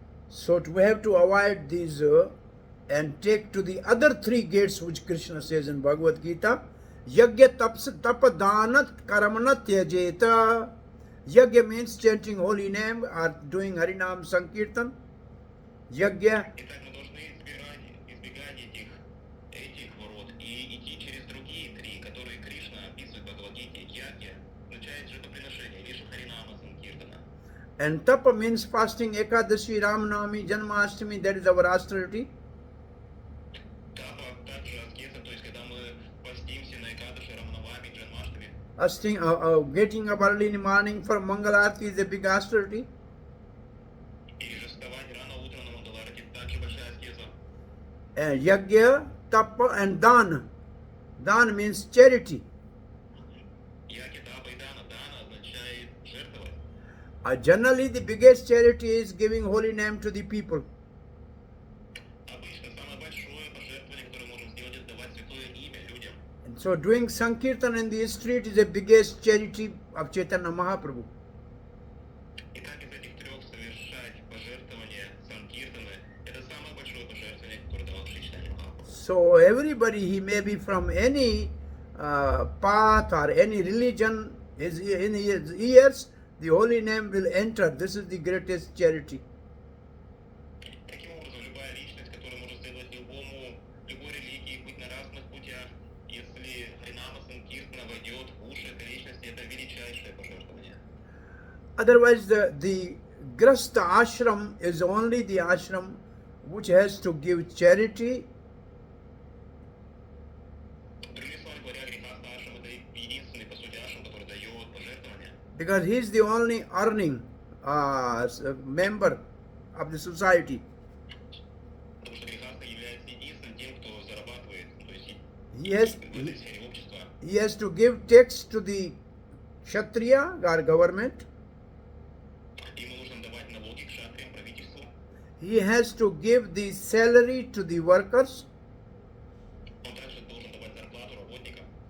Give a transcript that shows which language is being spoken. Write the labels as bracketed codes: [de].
[en] So we have to avoid these and take to the other 3 gates which Krishna says in Bhagavad Gita. [sa] Yagya tapadanat karamana tyajeta. [en] Yagya means chanting holy name or doing Harinam Sankirtan. [sa] Yagya. [ru] Итак, мы должны избегать этих ворот и идти через другие 3, которые Кришна описывает в Бхагавад-гите. Ягья означает жертвоприношение, Вишу Харинама Санкиртана. [en] And tapa means fasting Ekadashi, Ramanami, Janmashtami, that is our austerity. [ru] Тапа также аскеза, то есть когда мы постимся на Экадаши, Раманавами, Джанмаштами. [en] Getting up early in the morning for Mangalarti is a big austerity. [ru] Или же вставать рано утром на Мандаларате, также большая аскеза. [en] Yagya, tapa and dana. Dan means charity. [ru] Яги, тапа и дана. Дана означает жертвовать. [en] Generally, the biggest charity is giving holy name to the people. [ru] Обычно самое большое пожертвование, которое мы можем сделать, это давать святое имя людям. [en] And so doing Sankirtan in the street is the biggest charity of Chaitanya Mahaprabhu. [ru] Итак, из этих 3 совершать пожертвования, санкиртаны, это самое большое пожертвование, которое давал Шри Чайтанья Махапрабху. [en] So everybody, he may be from any path or any religion, in his ears, the holy name will enter. This is the greatest charity. [ru] Таким образом, любая личность, которая может следовать любой религии, быть на разных путях, если Харинама Санкиртана войдет в уши этой личности, это величайшее пожертвование. [en] Otherwise, the Grasta ashram is only the ashram which has to give charity. [ru] Другими словами говоря, грехастха ашрам это единственный, по сути, ашрам, который дает пожертвование. [en] Because he is the only earning member of the society. [ru] Потому что грехастха является единственным тем, кто зарабатывает, то есть в этой сфере общества. [en] He has to give tax to the Kshatriya or government. [ru] Ему нужно давать налоги к шатриям, правительству. [en] He has to give the salary to the workers. [ru] Он также должен давать зарплату работникам.